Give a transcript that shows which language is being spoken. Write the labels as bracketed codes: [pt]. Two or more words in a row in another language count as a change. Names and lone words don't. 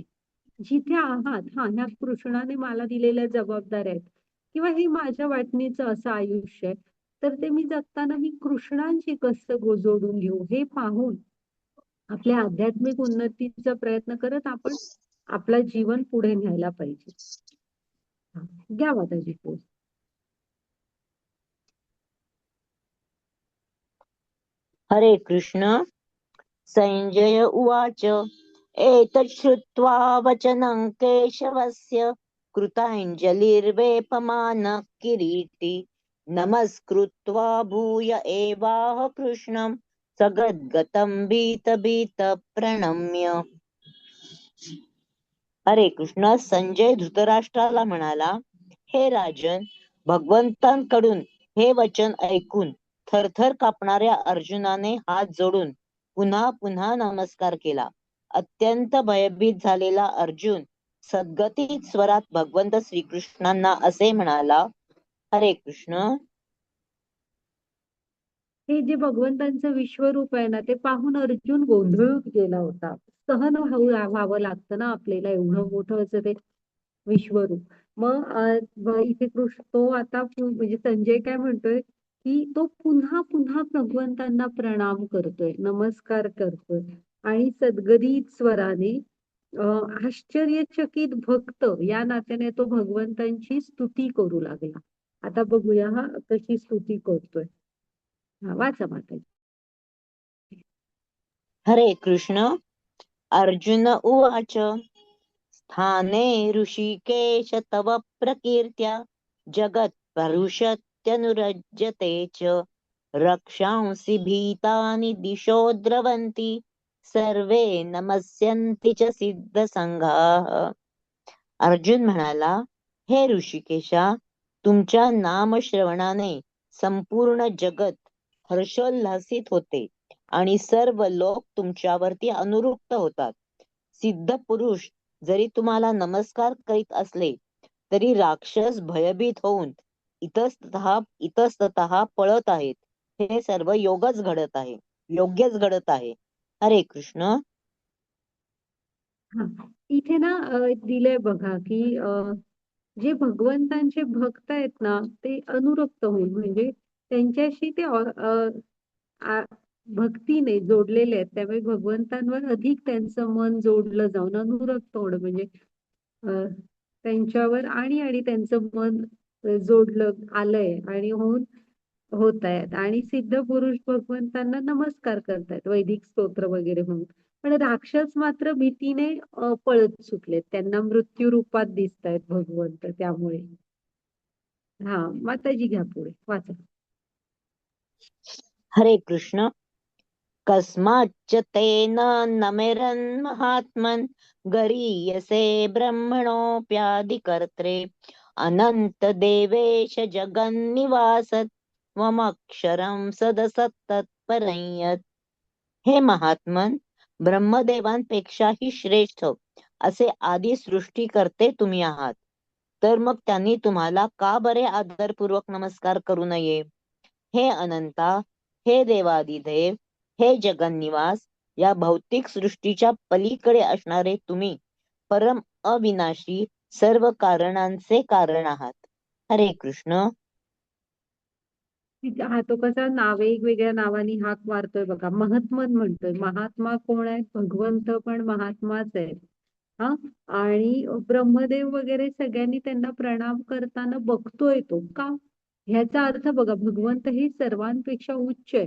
[mr] जिथे आहात, ह्या कृष्णाने मला दिलेल्या जबाबदाऱ्या आहेत, किंवा हे माझ्या वाटणीचं असं आयुष्य आहे, तर ते मी जगताना मी कृष्णांशी कसं जोडून घेऊ हे पाहून आपल्या आध्यात्मिक उन्नतीचा प्रयत्न करत आपण आपलं जीवन पुढे न्यायला पाहिजे. हा, घ्या माताजी पोच. हरे कृष्ण. [sa] संजय उवाच एतत् श्रुत्वा वचनं केशवस्य कृताञ्जलिर्वेपमानः किरीटी नमस्कृत्वा भूय एवाह कृष्णं सगद्गतं भीत प्रणम्य. [mr] हरे कृष्ण. संजय धृतराष्ट्राला म्हणाला, हे राजन, भगवंतांकडून हे वचन ऐकून थरथर कापणाऱ्या अर्जुनाने हात जोडून पुन्हा पुन्हा नमस्कार केला. अत्यंत भयभीत झालेला अर्जुन सद्गतीत स्वरात भगवंत श्रीकृष्णांना असे म्हणाला, हरे कृष्ण. हे जे भगवंतांचं विश्वरूप आहे ना ते पाहून अर्जुन गोंधळून गेला होता. सहन व्हावं लागतं ना आपल्याला एवढं मोठं असं ते विश्वरूप. मग इथे कृष्ण तो आता म्हणजे संजय काय म्हणतोय की तो पुन्हा पुन्हा भगवंतांना प्रणाम करतोय, नमस्कार करतोय आणि सद्गदित स्वराने आश्चर्यचकित भक्त या नात्याने तो भगवंतांची स्तुती करू लागला. आता बघूया हा कशी स्तुती करतोय. हा, वाचा माताजी. हरे कृष्ण. [sa] अर्जुन उवाच स्थाने ऋषिकेश तव प्रकीर्त्या जगत्परुषत्यनुरज्यते च रक्षांसि भीतानि दिशो द्रवन्ति सर्वे नमस्यन्ति च सिद्धसंघाः. [mr] अर्जुन म्हणाला, हे ऋषिकेशा, तुमच्या नामश्रवणाने संपूर्ण जगत हर्षोल्लासित होते आणि सर्व लोक तुमच्यावरती अनुरुक्त होतात. सिद्ध पुरुष जरी तुम्हाला नमस्कार करीत असले तरी राक्षस भयभीत होऊन इतस्ततः पळत आहेत. हे सर्व योगच घडत आहे, योग्यच घडत आहे. हरे कृष्ण. हा, इथे ना दिलंय बघा की जे भगवंतांचे भक्त आहेत ना ते अनुरक्त होऊन म्हणजे त्यांच्याशी ते भक्तीने जोडलेले आहेत, त्यामुळे भगवंतांवर अधिक त्यांचं मन जोडलं जाऊन अनुरक्त होणं म्हणजे त्यांच्यावर आणि त्यांचं मन जोडलं आलंय आणि होत आहेत आणि सिद्ध पुरुष भगवंतांना नमस्कार करतायत वैदिक स्तोत्र वगैरे म्हणून. पण राक्षस मात्र भीतीने पळत सुटलेत, त्यांना मृत्यू रूपात दिसतायत भगवंत त्यामुळे. हा, माताजी घ्या पुढे वाचा. हरे कृष्ण. [sa] कस्माच्च तेन नमेरन् महात्मन् गरीयसे ब्रह्मणोऽप्यादिकर्त्रे अनंत देवेश जगन्निवास त्वमक्षरं सदसत्तत्परं यत्. [mr] हे महात्मन, ब्रह्मदेवांपेक्षाही श्रेष्ठ असे आदी सृष्टीकर्ते तुम्ही आहात. तर मग त्यांनी तुम्हाला का बरे आदरपूर्वक नमस्कार करू नये? हे अनंता, हे देवादिदेव, हे जगन्निवास, या भौतिक सृष्टीच्या पलीकडे असणारे तुम्ही परम अविनाशी सर्व कारणांचे कारण आहात. हरे कृष्ण. हा तो कसा वेगवेगळ्या नावाने हाक मारतोय बघा, महात्मन म्हणतोय. महात्मा कोण आहेत? भगवंत पण महात्माच आहेत. हा, आणि ब्रह्मदेव वगैरे सगळ्यांनी त्यांना प्रणाम करताना बघतोय तो का, ह्याचा अर्थ बघा, भगवंत हे सर्वांपेक्षा उच्च आहे.